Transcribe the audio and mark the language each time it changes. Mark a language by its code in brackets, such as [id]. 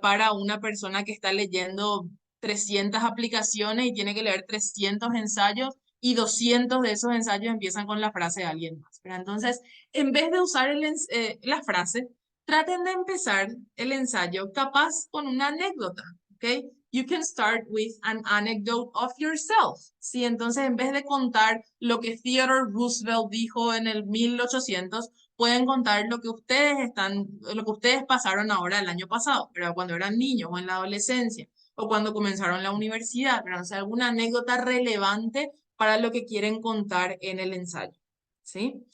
[es] Para una persona que está leyendo 300 aplicaciones y tiene que leer 300 ensayos y 200 de esos ensayos empiezan con la frase de alguien más, ¿verdad? Entonces, en vez de usar la frase, traten de empezar el ensayo capaz con una anécdota, ¿ok? [en] You can start with an anecdote of yourself. [es] Sí, entonces en vez de contar lo que Theodore Roosevelt dijo en el 1800, pueden contar lo que ustedes pasaron ahora el año pasado, pero cuando eran niños o en la adolescencia o cuando comenzaron la universidad, pero o sea, alguna anécdota relevante para lo que quieren contar en el ensayo. ¿Sí?